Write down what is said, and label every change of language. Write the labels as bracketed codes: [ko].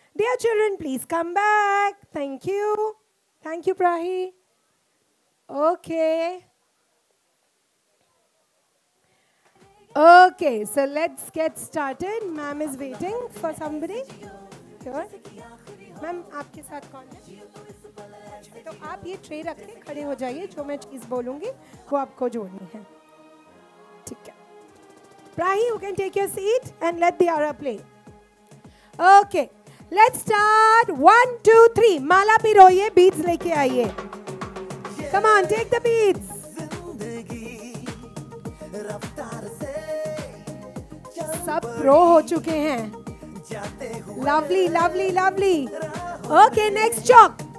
[en] Dear children, please come back. Thank you. Thank you, Prahi. Okay. Okay, so let's get started. Ma'am is waiting for somebody. Sure. [hi] Ma'am, आपके साथ कौन है? अच्छा, तो आप ये ट्रे रख के खड़े हो जाइए. जो मैं चीज़ बोलूँगी वो आपको जोड़नी है. ठीक है. [en] Prahi, you can take your seat and let the aura play. Okay, let's start. 1, 2, 3. [hi] Mala पिरोइए, beads लेके आइए. [en] Come on, take the beads. [hi] सब प्रो हो चुके हैं. [en] Lovely, lovely, lovely. Okay, next chalk.